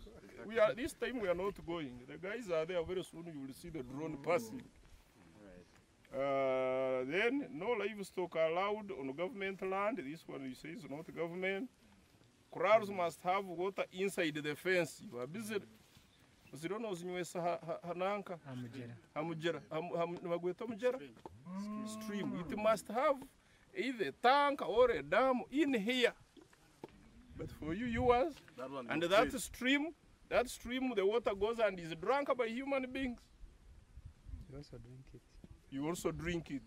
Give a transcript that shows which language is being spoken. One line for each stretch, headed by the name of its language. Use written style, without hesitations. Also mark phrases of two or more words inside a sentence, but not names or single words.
English: We are this time. We are not going. The guys are there very soon. You will see the drone passing. Then no livestock allowed on government land. This one you say is not government. Corrals must have water inside the fence. You are busy.
Nyankole: Zirono zinywesa hananka hamugera hamugweta mugera stream.
English: It must have either tank or a dam in here. But for you yours, and that stream, the water goes and is drunk by human beings. You also drink it. You also drink it.